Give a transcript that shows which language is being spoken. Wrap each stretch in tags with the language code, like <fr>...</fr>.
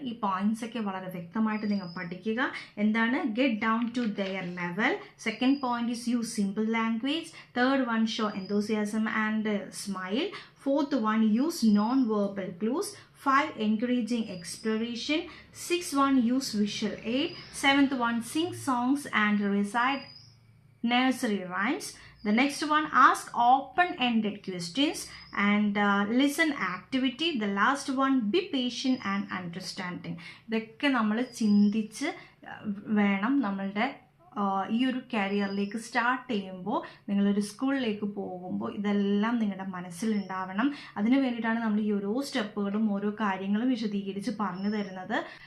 <ml>ഈ പോയിന്റ്സ് ഒക്കെ വളരെ വ്യക്തമായിട്ട് നിങ്ങൾ പഠിക്കുക. എന്താണ്?</ml> <en>Get down to their level. Second point is use simple language. Third one, show enthusiasm and smile. Fourth one, use non-verbal clues. 5, encouraging exploration. 6 one, use visual aid. 7th one, sing songs and recite nursery rhymes. The next one, ask open-ended questions and listen activity. The last one, be patient and understanding.</en> <ml>ഇതൊക്കെ നമ്മൾ ചിന്തിച്ച് വേണം നമ്മളുടെ ഈ ഒരു കരിയറിലേക്ക് start ചെയ്യുമ്പോൾ, നിങ്ങളൊരു സ്കൂളിലേക്ക് പോകുമ്പോൾ ഇതെല്ലാം നിങ്ങളുടെ മനസ്സിലുണ്ടാവണം. അതിന് വേണ്ടിയിട്ടാണ് നമ്മൾ ഈ ഓരോ സ്റ്റെപ്പുകളും ഓരോ കാര്യങ്ങളും വിശദീകരിച്ച് പറഞ്ഞു തരുന്നത്.</ml>